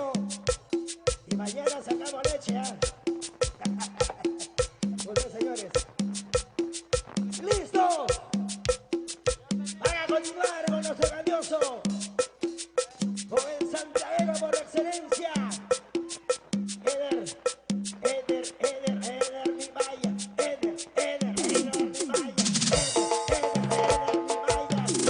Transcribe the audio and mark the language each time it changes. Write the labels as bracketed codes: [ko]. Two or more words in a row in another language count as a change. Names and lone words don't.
[es] Y mañana sacamos leche, ¿ah? Muy bien, señores. ¡Listos! Van a continuar con nuestro grandioso. Con el santiaguero por excelencia. Eder, Eder, Eder, Eder, mi vaya. Eder, Eder, Eder, mi vaya. Eder, Eder, Eder, mi vaya.